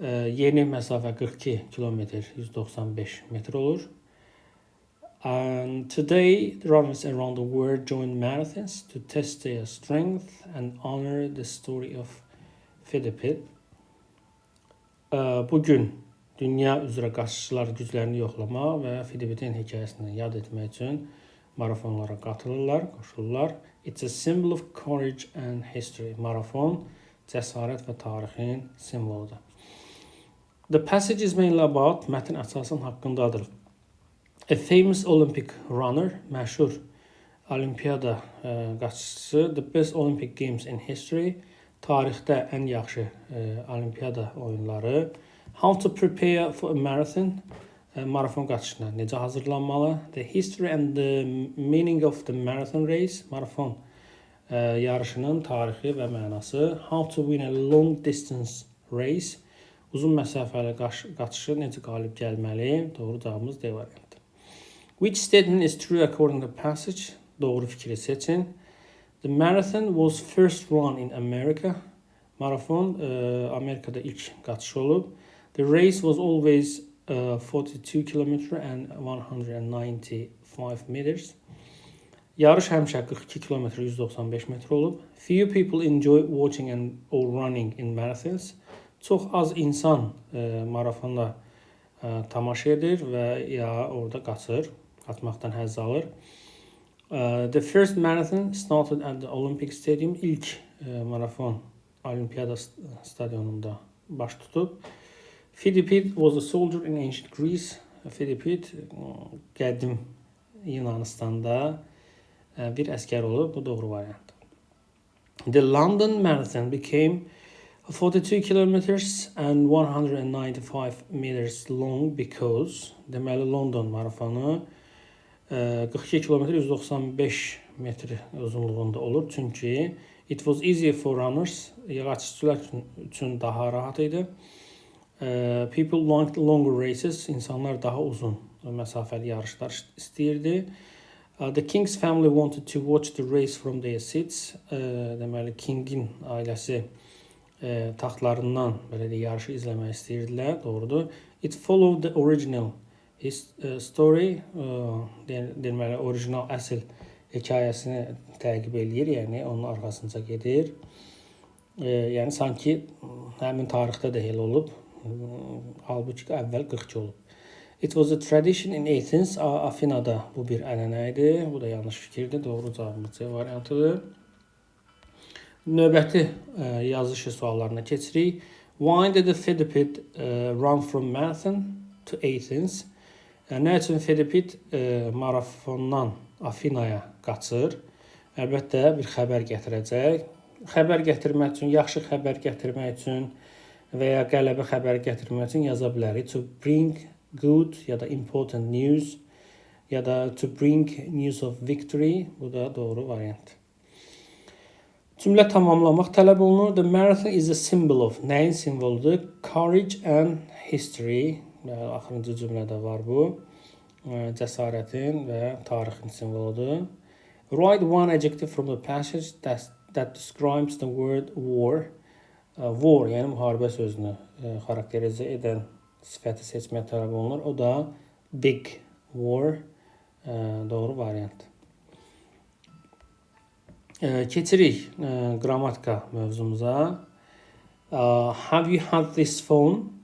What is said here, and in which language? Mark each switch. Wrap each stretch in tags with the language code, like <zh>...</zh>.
<az>Yeni məsafə 42 kilometr, 195 metr olur.</az> <en>And today, the runners around the world join marathons to test their strength and honor the story of Pheidipid.</en> <az>Bugün dünya üzrə qaçışçılar güclərini yoxlamaq və Pheidipidin hekayəsini yad etmək üçün marafonlara qatılırlar, qoşulurlar.</az> <en>It's a symbol of courage and history.</en> <az>Marafon cəsarət və tarixin simvoludur.</az> <en>The passage is mainly about,</en> <az>mətn əsasən haqqındadır.</az> <en>A famous Olympic runner,</en> <az>məşhur Olimpiyada qaçışçısı,</az> <en>the best Olympic Games in history,</en> <az>tarixdə ən yaxşı Olimpiyada oyunları,</az> <en>how to prepare for a marathon,</en> <az>marafon qaçışına necə hazırlanmalı,</az> <en>the history and the meaning of the marathon race,</en> <az>marafon yarışının tarixi və mənası,</az> <en>how to win a long distance race,</en> <az>uzun məsafəli qaçışı necə qalib gəlməli, doğru cavabımız D variantı.</az> <en>Which statement is true according to the passage?</en> <az>Doğru fikri seçin.</az> <en>The marathon was first run in America.</en> <az>Marafon Amerikada ilk qaçışı olub.</az> <en>The race was always 42 km and 195 meters.</en> <az>Yarış həmişə 42 km 195 metr olub.</az> <en>Few people enjoy watching and or running in marathons.</en> <az>Çox az insan marafonda tamaşa edir və ya orada qaçır, qaçmaqdan həzz alır.</az> <en>The first marathon started at the Olympic Stadium.</en> <az>İlk marafon Olimpiyada stadionunda baş tutub.</az> <en>Pheidipid was a soldier in ancient Greece.</en> <az>Pheidipid qədim Yunanistanda bir əskər olub. Bu doğru variant.</az> <en>The London Marathon became 42 kilometers and 195 meters long because</en> <az>deməli London marafonu 42 km 195 metr uzunluğunda olur. Çünki</az> <en>it was easier for runners,</en> <az>yağaççılar üçün daha rahat idi.</az> <en>People liked longer races,</en> <az>insanlar daha uzun məsafəli yarışlar istəyirdi.</az> <en>The King's family wanted to watch the race from their seats.</en> <az>Deməli, King'in ailəsi taxtlarından belə də yarışı izləmək istəyirdilər, doğrudur.</az> <en>It followed the original story,</en> <az>deməli, orijinal əsl hekayəsini təqib eləyir, yəni onun arxasınca gedir. Yəni sanki həmin tarixdə də elə olub, halbuki əvvəl 42 olub.</az> <en>It was a tradition in Athens,</en> <az>Afinada bu bir ənənə idi, bu da yanlış fikirdir, doğru cavabımız C variantıdır. Növbəti yazışı suallarına keçirik.</az> <en>Why did the Fidipid run from Marathon to Athens?</en> <az>Nə üçün Fidipid marafondan Afinaya qaçır? Əlbəttə bir xəbər gətirəcək. Xəbər gətirmək üçün, yaxşı xəbər gətirmək üçün və ya qələbə xəbər gətirmək üçün yaza bilərik.</az> <en>To bring good</en> <az>ya da</az> <en>important news ya da to bring news of victory.</en> <az>Bu da doğru variant. Cümlə tamamlamaq tələb olunur.</az> <en>The marathon is a symbol of.</en> <az>Nəyin simvoludur?</az> <en>Courage and history.</en> <az>Axırıncı cümlədə var bu. Cəsarətin və tarixin simvoludur.</az> <en>Write one adjective from the passage that describes the word war.</en> <az>War, yəni müharibə sözünü xarakterizə edən sifəti seçmək tələb olunur. O da</az> <en>big war.</en> <az>Doğru variant. Keçirik qrammatika mövzumuza.</az> <en>Have you had this phone?</en>